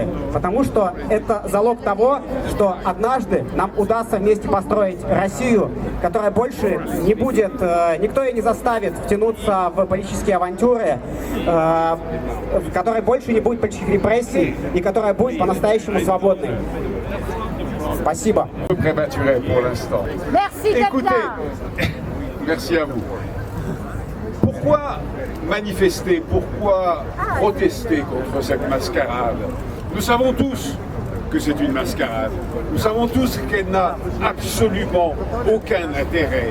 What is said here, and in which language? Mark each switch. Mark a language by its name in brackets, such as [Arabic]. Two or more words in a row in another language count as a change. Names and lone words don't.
[Russian] Потому что это залог того, что однажды нам удастся вместе построить Россию, которая больше не будет, никто ее не заставит втянуться в политические авантюры, в которой больше не будет политических репрессий и которая будет по-настоящему свободной. Спасибо. [French] Merci à vous. Pourquoi manifester, pourquoi protester contre cette mascarade? Nous savons tous que c'est une mascarade. Nous savons tous qu'elle n'a absolument aucun intérêt.